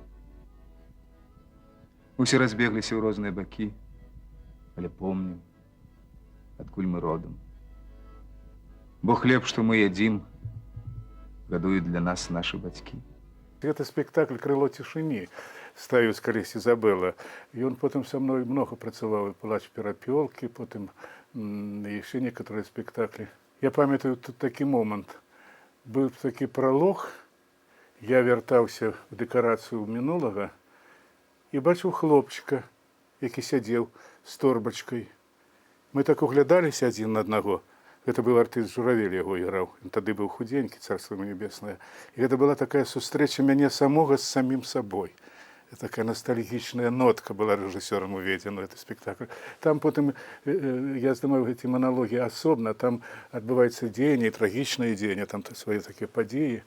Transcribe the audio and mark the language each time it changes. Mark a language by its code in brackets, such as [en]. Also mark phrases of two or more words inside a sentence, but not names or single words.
[be] Усе разбегліся ў розныя бакі, але помнім, адкуль мы родам. Бо хлеб, што мы ядзім, гадуюць для нас нашы бацькі. [ru] Это спектакль «Крыло тишины» [be] ставіць калісь [ru] Изабелла. И он потом со мной много працаваў, и «Плач перапёлкі», потом еще некоторые спектакли. [be] Я памятаю тут такі момент. Был такі пролог, я вяртаўся в дэкарацыю мінулага і бачыў хлопчыка, які сядзеў з торбачкай. Мы так углядаліся адзін на аднаго. [ru] Это был артист [be] Журавель, яго іграў. Ён тады быў худенькі, [ru] царство ему небеснае. [be] І гэта была такая сустрэча мяне самога з самім сабой. Такая ностальгічная нотка была рэжысёрам уведзена ў гэты спектакль. Там потым я здымаю гэты маналогі асобна, там адбываецца дзеянне, трагічнае дзеянне, там свае такія падзеі.